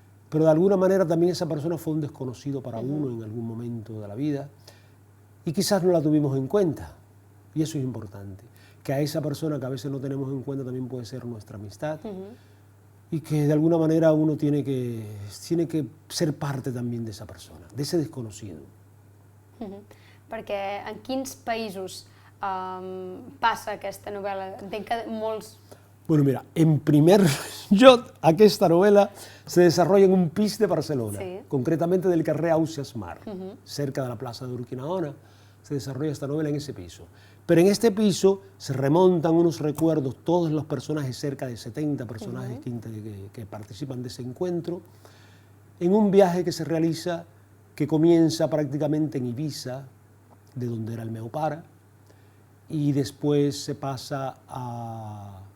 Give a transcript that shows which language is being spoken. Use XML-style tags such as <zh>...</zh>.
<es>Pero de alguna manera también esa persona fue un desconocido para uno en algún momento de la vida y quizás no la tuvimos en cuenta. Y eso es importante. Que a esa persona que a veces no tenemos en cuenta también puede ser nuestra amistad. Y que de alguna manera uno tiene que ser parte también de esa persona, de ese desconocido.</es> <ca>Perquè en quins països passa aquesta novel·la? Entenc que molts...</ca> <es>Bueno, mira,</es> <ca>en primer lloc, aquesta</ca> <es>novela se desarrolla en un pis de Barcelona, concretamente del carrer Ausiàs Marc, cerca de la plaza de Urquinaona, se desarrolla esta novela en ese piso. Pero en este piso se remontan unos recuerdos, todos los personajes, cerca de 70 personajes que participan de ese encuentro, en un viaje que se realiza, que comienza prácticamente en Ibiza, de donde era</es> <ca>el meu pare,</ca> <es>y después se pasa a</es>